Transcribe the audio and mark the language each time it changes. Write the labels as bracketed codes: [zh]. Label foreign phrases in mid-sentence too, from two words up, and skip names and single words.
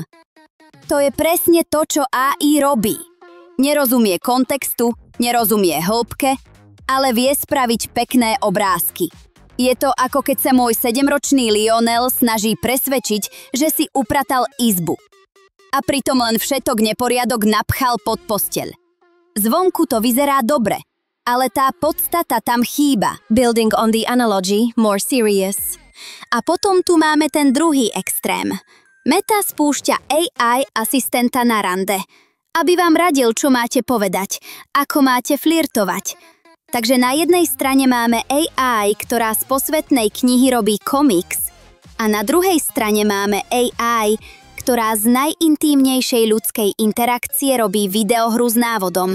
[sk] To je presne to, čo AI robí. Nerozumie kontextu, nerozumie hĺbke, ale vie spraviť pekné obrázky. Je to ako keď sa môj 7-ročný Lionel snaží presvedčiť, že si upratal izbu. A pritom len všetok neporiadok napchal pod posteľ. Zvonku to vyzerá dobre, ale tá podstata tam chýba. [en] Building on the analogy, more serious. [sk] A potom tu máme ten druhý extrém. Meta spúšťa AI asistenta na rande, aby vám radil, čo máte povedať, ako máte flirtovať. Takže na jednej strane máme AI, ktorá z posvetnej knihy robí komiks, a na druhej strane máme AI, ktorá z najintímnejšej ľudskej interakcie robí videohru s návodom.